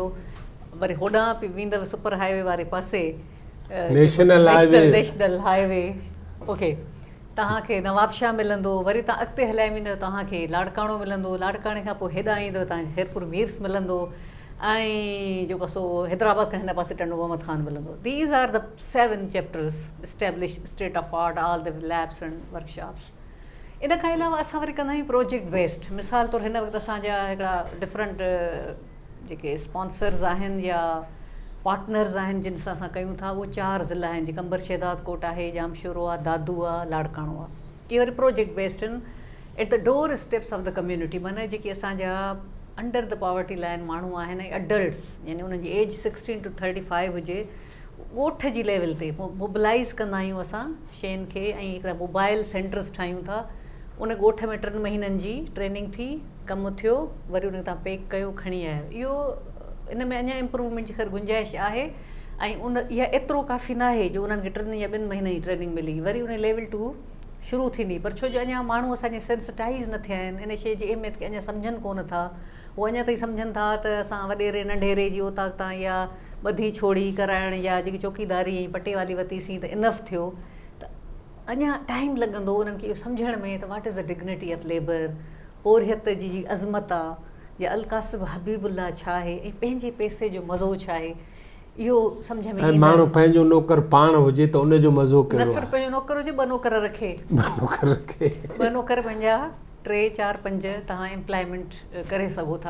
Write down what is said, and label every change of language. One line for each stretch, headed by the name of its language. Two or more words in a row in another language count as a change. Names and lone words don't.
Sindhi: वरी होॾां बि वेंदव
English: super highway
Sindhi: वारे पासे,
English: national highway,
Sindhi: ओके, तव्हांखे नवाबशाह मिलंदो। वरी तव्हां अॻिते हलाए वेंदव तव्हांखे लाड़काणो मिलंदो, लाड़काणे खां पोइ हेॾां ईंदव तव्हांखे हैरपुर मीर्स मिलंदो, ऐं जेको सो हैदराबाद खां हिन पासे टंडो मोहम्मद ख़ान मिलंदो।
English: These are the 7 chapters establish state of art, all the labs and workshops.
Sindhi: इन खां अलावा असां वरी कंदा आहियूं
English: project based.
Sindhi: मिसाल तौरु हिन वक़्तु असांजा हिकिड़ा डिफरेंट जेके स्पॉन्सर्स आहिनि या पार्टनर्स आहिनि जिन सां असां कयूं था, उहे 4 ज़िला आहिनि, जीअं कंबर शहदाद कोट आहे, जामशोरो आहे, दादू आहे, लाड़काणो आहे। इहे वरी
English: project based
Sindhi: आहिनि,
English: at the door steps of the community.
Sindhi: माना जेके असांजा
English: under the poverty line
Sindhi: माण्हू आहिनि ऐं अडल्ट्स, यानी उन्हनि जी एज 16 to 35 हुजे, ॻोठ जी लेवल ते मोबिलाइज़ कंदा आहियूं असां शयुनि खे, ऐं हिकिड़ा
English: mobile centers
Sindhi: ठाहियूं था। उन ॻोठ में 3 महीननि जी ट्रेनिंग थी, कमु थियो, वरी उन तव्हां पैक कयो, खणी आयो। इहो इन में अञा इम्प्रूवमेंट जी ख़ैर गुंजाइश आहे, ऐं इहा एतिरो काफ़ी न आहे जो उन्हनि खे 3 या 2 महीने जी ट्रेनिंग मिली, वरी उन लेवल 2 शुरू थींदी। पर छो जो अञा माण्हू असांजे सेंसिटाइज़ न थिया आहिनि, इन शइ जी अहमियत खे अञा सम्झनि कोन था। उहे अञा ताईं सम्झनि था त असां वॾेरे नंढेरे जी ओताक तां या ॿधी छोड़ी कराइण या जेकी चौकीदारी ऐं पटे वाली वरितीसीं त इनफ थियो। त अञा टाइम लॻंदो उन्हनि खे इहो सम्झण में त
English: what is the dignity of labour,
Sindhi: पोरियत जी अज़मत आहे, या
Arabic: الكاسب حبيب الله
Sindhi: छा आहे, ऐं पंहिंजे पैसे जो मज़ो छा आहे। इहो सम्झ में ऐं माण्हू पंहिंजो नौकर पाण हुजे त उनजो मज़ो न कहिड़ो सिर्फ़ु पंहिंजो नौकर हुजे, 2 नौकर रखे, नौकर रखे 2 नौकर पंहिंजा 3, 4, 5 तव्हां एम्प्लॉयमेंट करे सघो था।